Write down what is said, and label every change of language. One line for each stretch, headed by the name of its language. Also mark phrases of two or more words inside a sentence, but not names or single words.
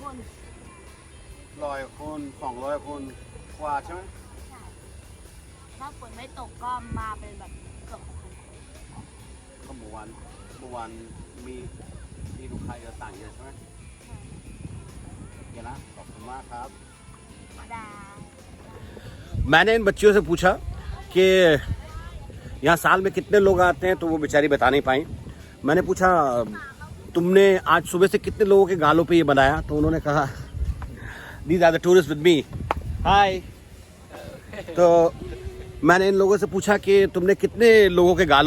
Thai: 100 คน200 คนกว่าใช่ไหม ถ้าฝนไม่ตกก็มาเป็นแบบเกือบ6,000 คน ก็เมื่อวานมีลูกค้าเยอะต่างเยอะใช่ไหมเดี๋ยวนะขอบคุณมากครับ ได้
Hindi: मैंने इन बच्चियों से पूछा कि यहाँ साल में कितने लोग आते हैं तो वो बेचारी बता नहीं पाई मैंने पूछा तुमने आज सुबह से कितने लोगों के गालों पे ये बनाया तो उन्होंने कहा
English: these are the tourist with me hi
Hindi: तो मैंने इन लोगों से पूछा कि तुमने कितने लोगों के गालों